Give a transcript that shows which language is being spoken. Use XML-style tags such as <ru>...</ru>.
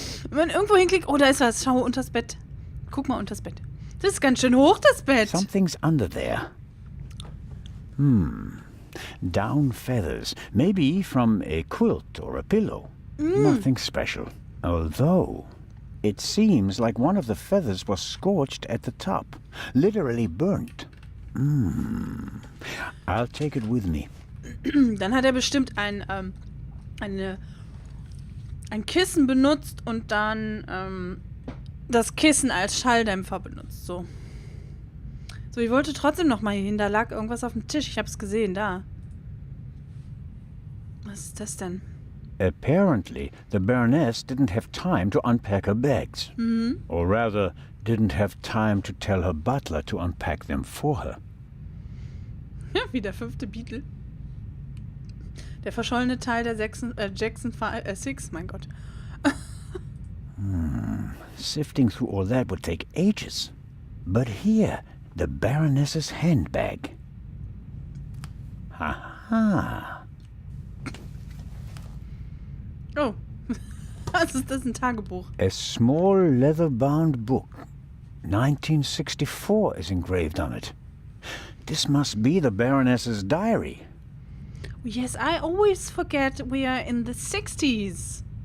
<de>Wenn man irgendwo hinklickt, da ist was. Schau unters Bett. Guck mal unters Bett. Das ist ganz schön hoch, das Bett.</de> <en>Something's under there. Down feathers. Maybe from a quilt or a pillow. Nothing special. Although, it seems like one of the feathers was scorched at the top. Literally burnt. I'll take it with me.</en> <de>Dann hat er bestimmt ein Kissen benutzt und dann das Kissen als Schalldämpfer benutzt. So, ich wollte trotzdem noch mal hier hin. Da lag irgendwas auf dem Tisch. Ich habe es gesehen, da. Was ist das denn?</de> <en>Apparently, the Baroness didn't have time to unpack her bags. Or rather, didn't have time to tell her butler to unpack them for her.</en> <de>Ja, wie der 5. Beatle. Der verschollene Teil der Jackson 6, mein Gott.</de> <en>Sifting through all that would take ages. But here, the Baroness's handbag. Aha.</en> <de>Oh, was ist das, ein Tagebuch?</de> <en>A small leather-bound book. 1964 is engraved on it. This must be the Baroness's diary. Yes, I always forget we are in the 60s.</en>